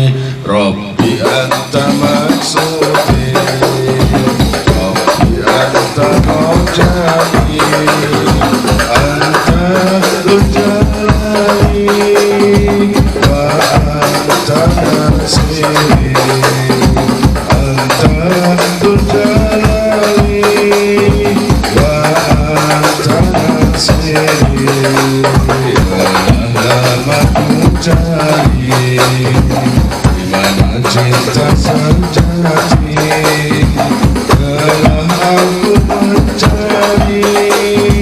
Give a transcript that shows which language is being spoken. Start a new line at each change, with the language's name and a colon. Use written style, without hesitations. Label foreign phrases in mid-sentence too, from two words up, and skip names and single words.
Arabic: رب أنت مقصودي أنت رجائي أنت ذو الجلال وأنت ناصري أنت ذو الجلال وأنت ناصري.
Indonesian: Lama cari dimana cinta sejati, telah aku mencari